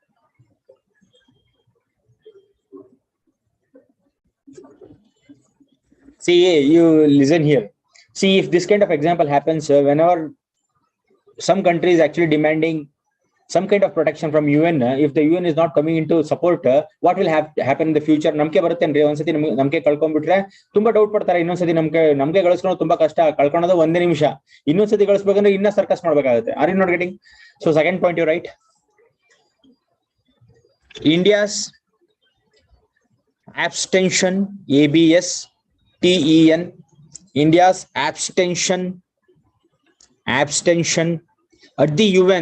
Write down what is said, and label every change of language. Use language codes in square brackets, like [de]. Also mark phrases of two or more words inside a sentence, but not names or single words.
[en] See, you listen here. See, if this kind of example happens, whenever some country is actually demanding some kind of protection from UN, if the UN is not coming into support, what will happen in the future? [kn] ನಮ್ಗೆ ಬರುತ್ತೆಂದ್ರೆ ಒಂದ್ಸತಿ ನಮ್ಗೆ ಕಳ್ಕೊಂಬಿಟ್ರೆ ತುಂಬಾ ಡೌಟ್ ಪಡ್ತಾರೆ, ಇನ್ನೊಂದ್ಸತಿ ನಮ್ಗೆ ಗಳಿಸ್ಕೊಳ್ಳೋದು ತುಂಬಾ ಕಷ್ಟ, ಕಳ್ಕೊಳ್ಳೋದು ಒಂದೇ ನಿಮಿಷ, ಇನ್ನೊಂದ್ಸತಿ ಗಳಿಸಬೇಕಂದ್ರೆ ಇನ್ನ ಸರ್ಕಸ್ ಮಾಡಬೇಕಾಗುತ್ತೆ. [en] Are you not getting? So second point you write, India's abstention, ABSTEN, India's abstention at the UN.